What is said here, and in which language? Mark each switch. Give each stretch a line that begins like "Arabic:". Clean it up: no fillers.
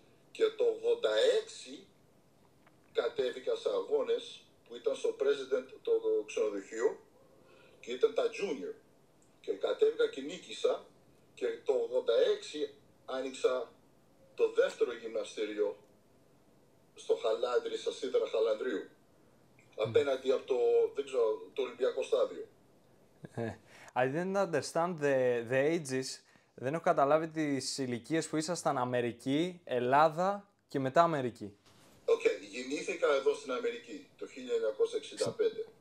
Greek: Και το 86 κατέβηκα σε αγώνες που ήταν στο President το ξενοδοχείο και ήταν τα Junior. Και κατέβηκα και νίκησα και το 86 άνοιξα το δεύτερο γυμναστήριο στο Χαλάνδρι, στα Σίδερα Χαλανδρίου. Απέναντι από το Ολυμπιακό στάδιο.
English: I didn't understand the ages.
Greek: Δεν έχω καταλάβει τις ηλικίες που ήσασταν Αμερική, Ελλάδα και μετά Αμερική. Γεννήθηκα εδώ στην Αμερική το 1965.